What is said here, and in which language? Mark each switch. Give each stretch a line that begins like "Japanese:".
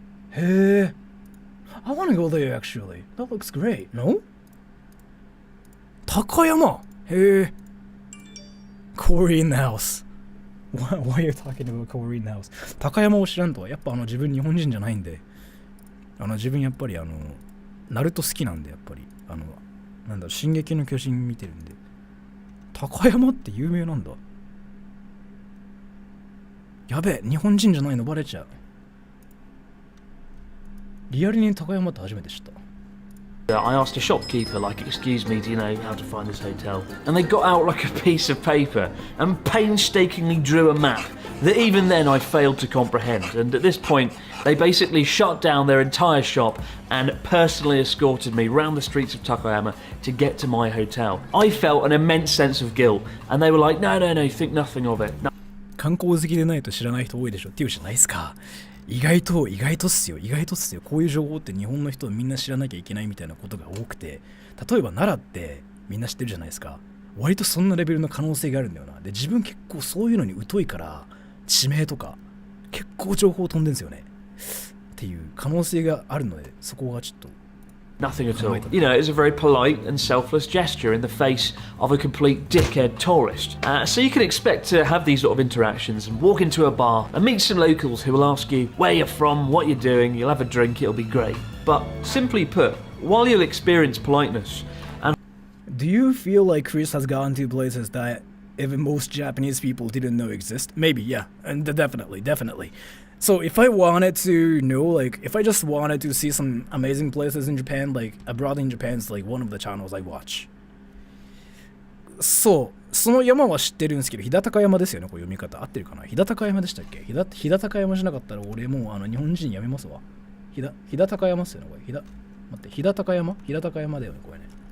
English: Hey, I want to go there actually. That looks great. No? Takayama. Hey. Korean house. Why are you talking about Korean house?
Japanese: 高山を知らんとはやっぱ自分日本人じゃないんで、自分やっぱりナルト好きなんで、やっぱりなんだ進撃の巨人見てるんで、高山って有名なんだ。やべえ、日本人じゃないのバレちゃう。リアルに高山って初めて知った。
English: I asked a shopkeeper, like, excuse me, do you know how to find this hotel? And they got out like a piece of paper and painstakingly drew a map that even then I failed to comprehend. And at this point, they basically shut down their entire shop and personally escorted me round the streets of Takayama to get to my hotel. I felt an immense sense of guilt, and they were like, no, think nothing of it. No.
Japanese: 観光好きでないと知らない人多いでしょっていうじゃないですか。意外とっすよ。こういう情報って日本の人みんな知らなきゃいけないみたいなことが多くて、例えば奈良ってみんな知ってるじゃないですか。割とそんなレベルの可能性があるんだよな。で、自分結構そういうのに疎いから地名とか結構情報飛んでんですよね。っていう可能性があるので、そこがちょっと。
English: Nothing at all. You know, it's a very polite and selfless gesture in the face of a complete dickhead tourist. So you can expect to have these sort of interactions and walk into a bar and meet some locals who will ask you where you're from, what you're doing, you'll have a drink, it'll be great. But simply put, while you'll experience politeness and... Do you feel like Chris has gone to places that even most Japanese people didn't know exist? Maybe, yeah. And definitely. So if I wanted to know, like, if I just wanted to see some amazing places in Japan, like, abroad in Japan is like one of the channels I watch.
Japanese: そう、その山は知ってるんですけど、飛騨高山ですよね、こう読み方。合ってるかな？飛騨高山でしたっけ？飛騨高山じゃなかったら俺もう日本人やめますわ。飛騨高山っすよね、これ。待って、飛騨高山だよね、これね。